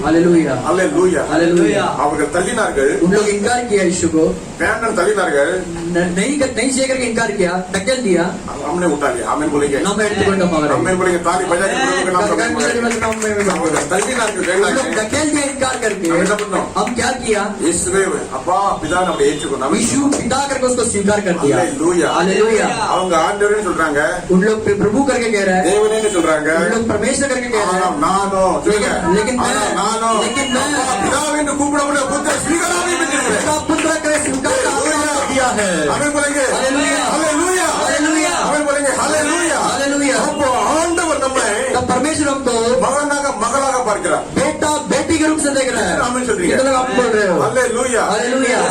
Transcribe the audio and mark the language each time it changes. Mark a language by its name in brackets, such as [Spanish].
[Hindi] hallelujah hallelujah hallelujah [Tamil] அவர்கள் தள்ளினார்கள் [Hindi] उन लोग इनकार किया यीशु को [Tamil] வேண்டாம் தள்ளினார்கள் [Hindi] नहीं चाहिए करके इनकार किया धकेल दिया हमने उठा लिया आमीन बोलेंगे [Tamil] நம்ம எடுத்துக்கொண்டோம் அவரை [Hindi] आमीन बोलेंगे ताली बजा के प्रभु का नाम हम [Tamil] அவர்கள் தள்ளினார்கள் வேண்டாம் [Hindi] धकेल दिया इनकार करके [Tamil] हम என்ன பண்ணோம் [Hindi] हम क्या किया [Tamil] இயேசுவே அப்பா பிதா நம்மை ஏற்றுக்கொண்டார் [Hindi] यीशु पिता करके उसको स्वीकार कर दिया हालेलुया हालेलुया [Tamil] அவங்க ஆண்டவரேன்னு சொல்றாங்க [Hindi] उन लोग प्रभु करके कह रहे हैं [Tamil] தேவனேன்னு சொல்றாங்க [Hindi] उन लोग परमेश्वर करके कह रहे हैं [Tamil] நானோ சொல்லுங்க [Hindi] लेकिन मैं [Tamil] நானோ [Hindi] लेकिन मैं [Tamil] பிதாவென்று கூப்பிடக்கூடிய புத்திர ஸ்வீகாராவை பெற்றிருக்கிறேன் [Hindi] उसका पुत्र का स्वीकार किया है आमीन बोलेंगे हालेलुया हालेलुया हालेलुया आमीन बोलेंगे हालेलुया हालेलुया [Tamil] அப்போ ஆண்டவர் நம்மை [Hindi] तब परमेश्वर हमको [Tamil] மகனாக மகளாக பார்க்கிறார் [Hindi] बेटा बेटी के रूप से देख रहे हैं [Tamil] आमीन சொல்றீங்க [Hindi] कितने लोग आप बोल रहे हो हालेलुया हालेलुया